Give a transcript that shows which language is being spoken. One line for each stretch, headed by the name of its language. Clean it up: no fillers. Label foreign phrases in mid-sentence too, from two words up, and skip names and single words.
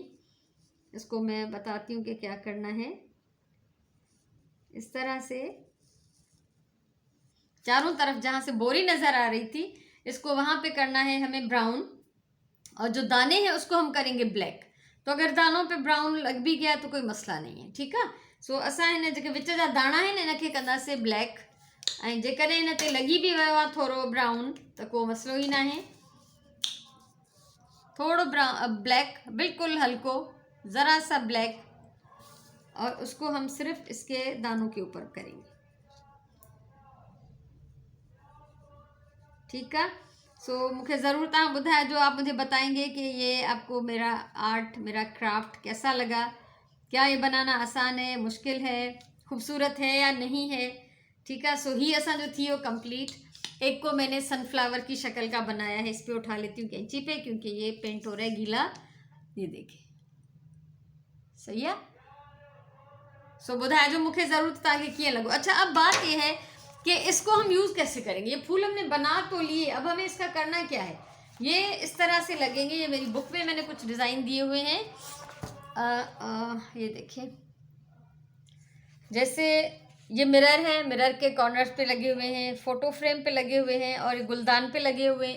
Urdu: اس کو میں بتاتی ہوں کہ کیا کرنا ہے۔ اس طرح سے چاروں طرف جہاں سے بوری نظر آ رہی تھی اس کو وہاں پے کرنا ہے ہمیں براؤن، اور جو دانے ہیں اس کو ہم کریں گے بلیک. تو اگر دانوں پے براؤن لگ بھی گیا تو کوئی مسئلہ نہیں ہے. ٹھیک ہے.
Sindhi: सो असां हिन जेके विच जा दाणा आहिनि हिनखे कंदासीं ब्लैक, ऐं जेकॾहिं हिन ते लॻी बि वियो आहे थोरो ब्राउन त को मसलो ई न आहे। थोड़ो ब्लैक, बिल्कुल हल्को
Urdu: ذرا سا بلیک، اور اس کو ہم صرف اس کے دانوں کے اوپر کریں گے. ٹھیک ہے. سو مجھے
Sindhi: ज़रूर तव्हां ॿुधाइजो,
Urdu: آپ مجھے بتائیں گے کہ یہ آپ کو میرا آرٹ، میرا کرافٹ کیسا لگا. کیا یہ بنانا آسان ہے، مشکل ہے، خوبصورت ہے یا نہیں ہے. ٹھیک ہے.
Sindhi: सो ही असा जो थी वो कंप्लीट।
Urdu: ایک کو میں نے سن فلاور کی شکل کا بنایا ہے. اس پر اٹھا لیتی ہوں قینچی پے، کیونکہ یہ پینٹ ہو رہا ہے گیلا. یہ دیکھیے صحیح ہے.
Sindhi: सो ॿुधाइजो मूंखे ज़रूर तव्हांखे कीअं लॻो।
Urdu: اچھا، اب بات یہ ہے کہ اس کو ہم یوز کیسے کریں گے۔ یہ پھول ہم نے بنا تو لیے، اب ہمیں اس کا کرنا کیا ہے. یہ اس طرح سے لگیں گے. یہ میری بک میں میں نے کچھ ڈیزائن دیے ہوئے ہیں. یہ دیکھیے، جیسے یہ مرر ہے، مرر کے کارنرز پے لگے ہوئے ہیں، فوٹو فریم پے لگے ہوئے ہیں اور گلدان پے لگے ہوئے ہیں.